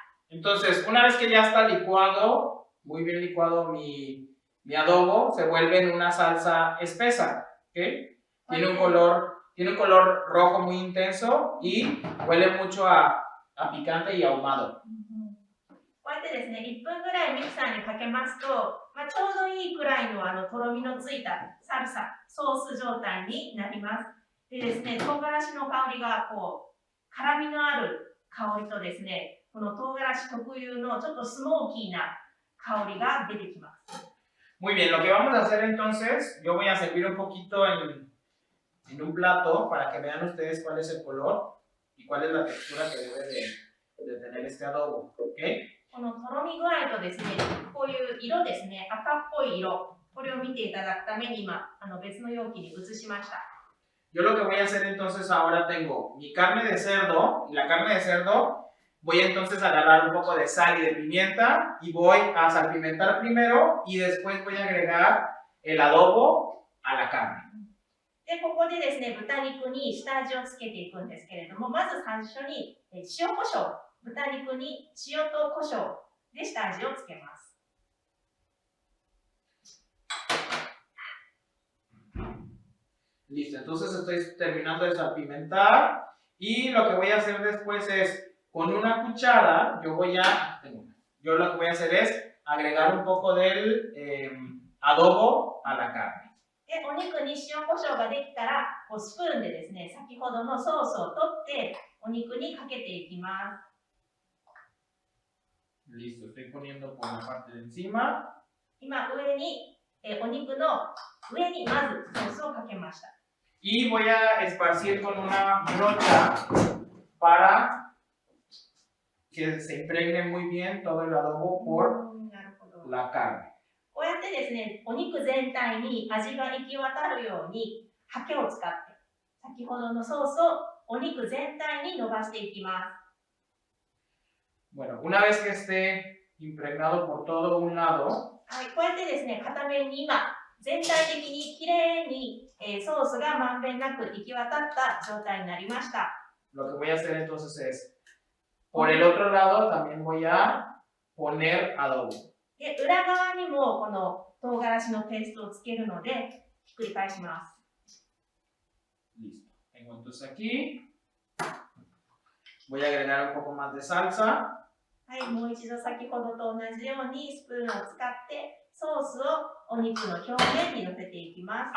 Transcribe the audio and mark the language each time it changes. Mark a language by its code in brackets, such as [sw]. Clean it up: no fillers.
[es] Entonces, una vez que ya está licuado, muy bien licuado mi mi adobo se vuelve en una salsa espesa, ¿ok? Tiene un color rojo muy intenso y huele mucho a picante y ahumado. [ja] こうやってですね、1分ぐらいミキサーにかけますと、ちょうどいいくらいのとろみのついたサルサ、ソース状態になります。でですね、唐辛子の香りが辛みのある香りとですね、この唐辛子特有のちょっとスモーキーな香りが出てきます。 [es] Muy bien, lo que vamos a hacer entonces, yo voy a servir un poquito en un plato para que vean ustedes cuál es el color y cuál es la textura que debe de tener este adobo, ¿ok? [ja] このとろみ具合とですね、こういう色ですね、赤っぽい色、これを見ていただくために今、別の容器に移しました。 [es] Yo lo que voy a hacer entonces ahora tengo mi carne de cerdo y la carne de cerdo voy entonces a agarrar un poco de sal y de pimienta y voy a salpimentar primero y después voy a agregar el adobo a la carne. [ja] で、ここでですね、豚肉に下味をつけていくんですけれども、まず最初に塩コショウ、豚肉に塩とコショウで下味をつけます。 [es] Listo, entonces estoy terminando de salpimentar y lo que voy a hacer después es, con una cuchara, yo lo que voy a hacer es agregar un poco del adobo a la carne. [ja] で、お肉に塩コショウができたら、スプーンでですね、先ほどのソースを取ってお肉にかけていきます。 [es] Listo, estoy poniendo por la parte de encima. [ja] 今、上に、お肉の上にまずソースをかけました。 [es] Y voy a esparcir con una brocha para que se impregne muy bien todo el adobo por la carne. [ja] こうやってですね、お肉全体に味が行き渡るようにハケを使って先ほどのソースをお肉全体に伸ばしていきます。 [es] Bueno, una vez que esté impregnado por todo un lado, [ja] はい、こうやってですね、片面に今全体的にきれいにソースがまんべんなく行き渡った状態になりました。 [es] lo que voy a hacer entonces es, por el otro lado también voy a poner adobo. [ja] で、裏側にもこの唐辛子のペーストをつけるので、ひっくり返します。 [es] Listo. Tengo entonces aquí. Voy a agregar un poco más de salsa. [ja] はい、もう一度先ほどと同じようにスプーンを使ってソースをお肉の表面に乗せていきます。